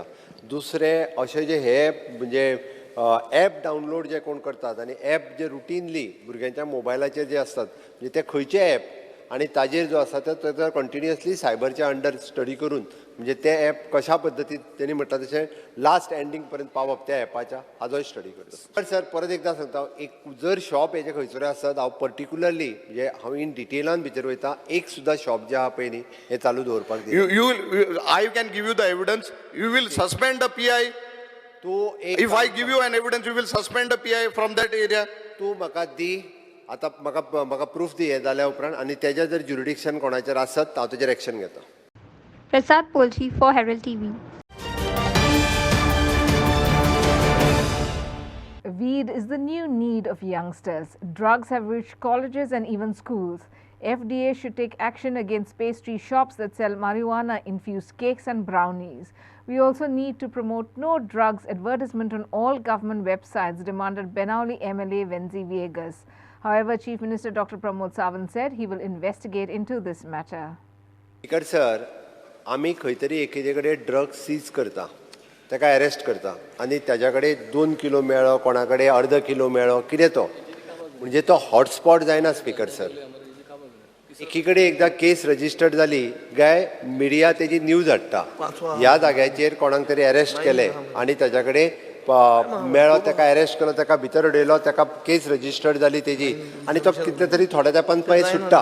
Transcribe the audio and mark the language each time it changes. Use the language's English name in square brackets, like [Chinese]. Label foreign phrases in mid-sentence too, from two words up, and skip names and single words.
[Konkani] दुसरे अशे जे हे म्हणजे ॲप डावनलोड जे कोण करतात आनी ॲप जे रुटीनली भुरग्यांच्या मोबायलाचेर जे असतात, म्हणजे ते खंयचे ॲप आणि ताजेर जो आसा तो कंटिन्युअसली सायबरच्या [English] under study [Konkani] करून म्हणजे ते ॲप कशा पद्दतीन त्यांनी म्हटलं तशें लास्ट एंडींग पर्यंत पावप त्या ॲपाच्या हाजोय स्टडी करता. सर परत एकदा सांगता, एक जर शॉप हेजे खंयसर आसत हांव पर्टिक्युलरली म्हणजे हांव इन डिटेलान भितर वयता, एक सुद्दां शॉप जे आहा पळय न्ही हें चालू दवरपाक दिना. [English] I can give you the evidence. You will suspend the PI. If I give you an evidence, you will suspend the PI from that area. [Konkani] तूं म्हाका दी, आतां म्हाका प्रूफ दी हें जाल्या उपरांत, आनी तेजें जर ज्युरिडिक्शन कोणाचेर आसत हांव तेजेर एक्शन घेता. [English] Prasad Polchi for Herald TV. Weed is the new need of youngsters. Drugs have reached colleges and even schools. FDA should take action against pastry shops that sell marijuana-infused cakes and brownies. We also need to promote no drugs advertisement on all government websites, demanded Benauli MLA Venzi Viegas. However, Chief Minister Dr. Pramod Sawant said he will investigate into this matter. Speaker sir, [Konkani] आमी खंय तरी एकेजे कडेन [English] drugs seize [Konkani] करता, ताका अरेस्ट करता, आनी ताज्या कडेन 2 किलो मेळ्ळो, कोणा कडेन अर्द किलो मेळ्ळो, कितें तो म्हणजे तो हॉटस्पॉट जायना. [English] Speaker sir, [Konkani] एकी कडेन एकदां [English] case registered [Konkani] जाली काय मिडिया तेजी न्यूज हाडटा, ह्या जाग्याचेर कोणाक तरी अरेस्ट केले आनी ताज्या कडेन मेळ्ळो, ताका अरेस्ट केलो, ताका भितर उडयलो, ताका [English] case registered [Konkani] जाली तेजी, आनी तो कितले तरी थोड्या तेंपान पळय सुट्टा.